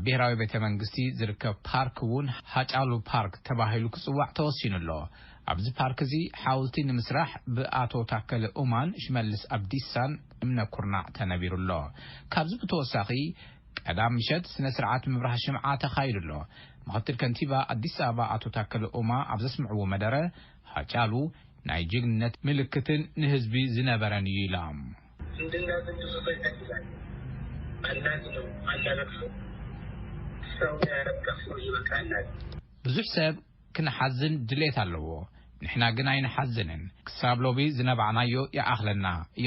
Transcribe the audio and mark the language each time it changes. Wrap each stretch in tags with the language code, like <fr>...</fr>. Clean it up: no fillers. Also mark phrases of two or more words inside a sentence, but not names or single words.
<ti>ብሔራዊ ቤተ መንግስቲ ዝርከብ ፓርክ እውን ሃጫሉ ፓርክ ተባሂሉ ክጽዋዕ ተወሲኑሎ ኣብዚ ፓርክ እዚ ሓውልቲ ንምስራሕ ብኣቶ ታከለ ኡማን ሽመልስ ኣብዲሳን እምነ ኩርናዕ ተነቢሩሎ ካብዚ ብተወሳኺ ቀዳም ምሸት ስነ ስርዓት ምብራህ ሽምዓ ተኻይዱሎ ምክትል ከንቲባ አዲስ አበባ አቶ ታከለ ኡማ ኣብ ዘስምዕዎ መደረ ሃጫሉ ናይ ጅግንነት ምልክትን ንህዝቢ ዝነበረን እዩ ኢሎም ብዙሕ ሰብ ክንሓዝን ድሌት ኣለዎ ንሕና ግን ኣይንሓዝንን ክሳብ ሎቢ ዝነበዕናዮ ይኣኽለና እዮም</ti>